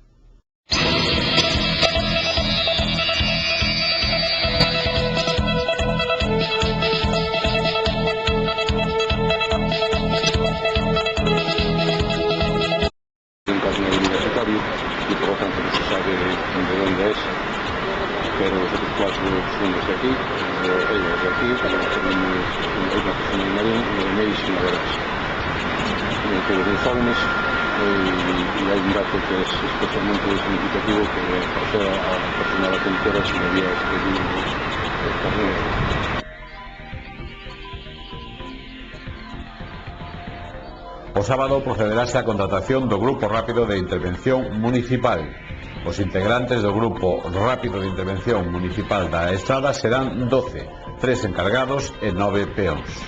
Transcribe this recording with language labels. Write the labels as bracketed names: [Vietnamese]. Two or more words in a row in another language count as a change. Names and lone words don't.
[Spanish] Y por lo tanto no se sabe de dónde es, pero los otros cuatro son de aquí, ellos de aquí, tenemos una persona en Marín, Meis y Naveras. Todos los jóvenes, y hay un dato que es especialmente significativo, que por ser a la persona de la conductora se me había expedido el carnet. [Galician] O sábado procederase a contratación do Grupo Rápido de Intervención Municipal. Os integrantes do Grupo Rápido de Intervención Municipal da Estrada serán 12, 3 encargados e 9 peóns.